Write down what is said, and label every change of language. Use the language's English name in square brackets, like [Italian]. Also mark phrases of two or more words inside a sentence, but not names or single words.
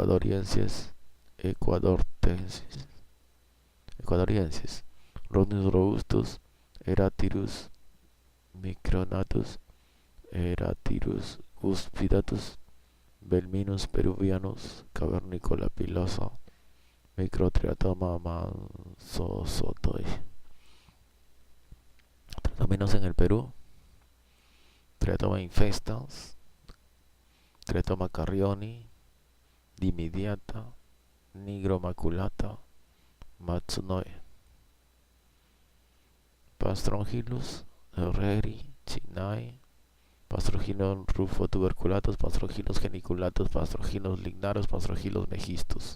[Spanish] ecuadoriensis, Rhodnius robustus, Eratyrus micronatus, Eratyrus cuspidatus, Belminus peruvianus, Cavernicola pilosa, Microtriatoma mansosotoi. Tratamientos en el Perú: Triatoma infestans, Triatoma carrioni, dimidiata, nigromaculata, matsunoi. Pastrongylos herreri, chinai, Pastrongylos rufotuberculatus, Pastrongylos geniculatus, Pastrongylos lignaros, Pastrongylos megistus.